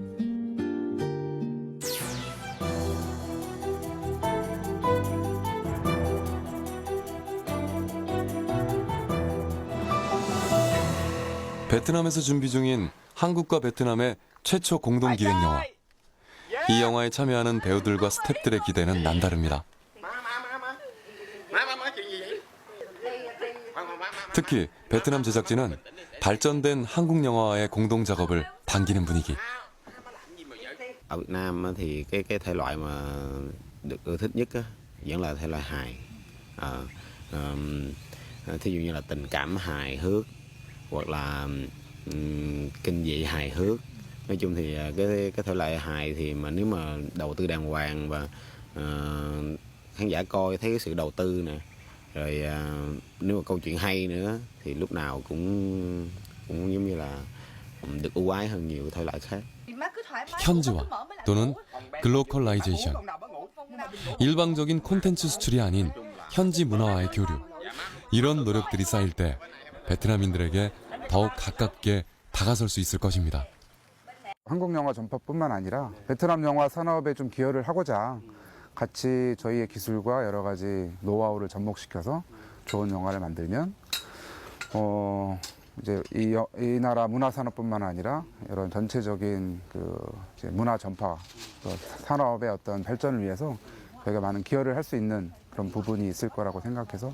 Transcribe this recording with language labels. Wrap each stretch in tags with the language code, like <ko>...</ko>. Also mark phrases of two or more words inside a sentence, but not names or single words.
<ko>베트남에서 준비 중인 한국과 베트남의 최초 공동 기획 영화. 이 영화에 참여하는 배우들과 스태프들의 기대는 남다릅니다. 특히 베트남 제작진은 발전된 한국 영화와의 공동 작업을 반기는 분위기.</ko> <vi>Ở Việt Nam thì cái thể loại mà được ưa thích nhất vẫn là thể loại hài. Thí dụ như là tình cảm hài hước hoặc là kinh dị hài hước. Nói chung thì cái thể loại hài thì mà nếu mà đầu tư đàng hoàng và khán giả coi thấy cái sự đầu tư nè, Rồi nếu mà câu chuyện hay nữa thì lúc nào cũng giống như là được ưu ái hơn nhiều thể loại khác.</vi> <ko>현지화 또는 글로컬라이제이션. 일방적인 콘텐츠 수출이 아닌 현지 문화와의 교류. 이런 노력들이 쌓일 때 베트남인들에게 더욱 가깝게 다가설 수 있을 것입니다. 한국 영화 전파뿐만 아니라 베트남 영화 산업에 좀 기여를 하고자 같이 저희의 기술과 여러 가지 노하우를 접목시켜서 좋은 영화를 만들면 이제 이 나라 문화 산업뿐만 아니라 이런 전체적인 이제 문화 전파, 산업의 어떤 발전을 위해서 저희가 많은 기여를 할 수 있는 그런 부분이 있을 거라고 생각해서.</ko>